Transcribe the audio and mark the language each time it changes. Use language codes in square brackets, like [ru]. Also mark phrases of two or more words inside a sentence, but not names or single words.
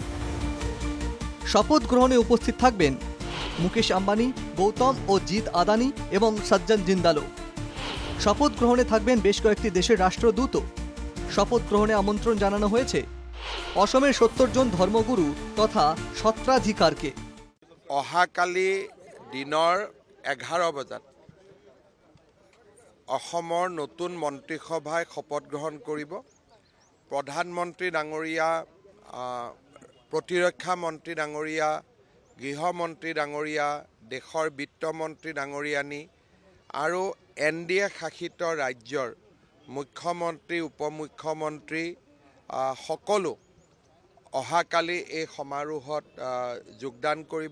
[bn] শপথ গ্রহণে উপস্থিত থাকবেন মুকেশ আম্বানি, গৌতম ও জিৎ আদানি এবং সজ্জন জিন্দালও। শপথ গ্রহণে থাকবেন বেশ কয়েকটি দেশের রাষ্ট্রদূতও। শপথ গ্রহণে আমন্ত্রণ জানানো হয়েছে অসমের 70 জন ধর্মগুরু তথা সত্ৰাধিকাৰকে। [as] অহাকালি দিনৰ 11 বজাত অসমৰ নতুন মন্ত্ৰীসভাই শপত গ্ৰহণ কৰিব। প্ৰধানমন্ত্ৰী ডাঙৰীয়া, প্ৰতিৰক্ষা মন্ত্ৰী ডাঙৰীয়া, গৃহমন্ত্ৰী ডাঙৰীয়া, দেশৰ বিত্তমন্ত্ৰী ডাঙৰীয়ানী আৰু NDA শাসিত ৰাজ্যৰ মুখ্যমন্ত্ৰী, উপমুখ্যমন্ত্ৰী সকলো অহাকালি এই সমাৰোহত যোগদান কৰিব।